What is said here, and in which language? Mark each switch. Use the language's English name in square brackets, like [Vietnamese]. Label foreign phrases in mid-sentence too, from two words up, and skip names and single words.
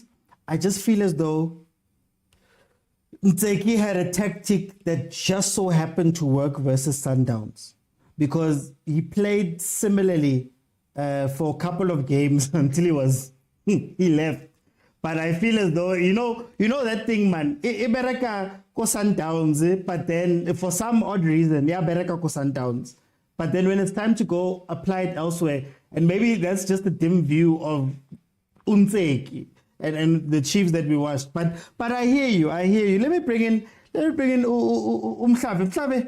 [English] I just feel as though Ntseki had a tactic that just so happened to work versus Sundowns because he played similarly for a couple of games until he left. But I feel as though, you know that thing, man. [Southern Sotho] Ibereka ko Sundowns, [English] but then for some odd reason, [Southern Sotho] Bereka ko Sundowns. [English] But then when it's time to go, apply it elsewhere. And maybe that's just a dim view of Ntseki and the Chiefs that we watched. But I hear you. Let me bring in Mhlabe.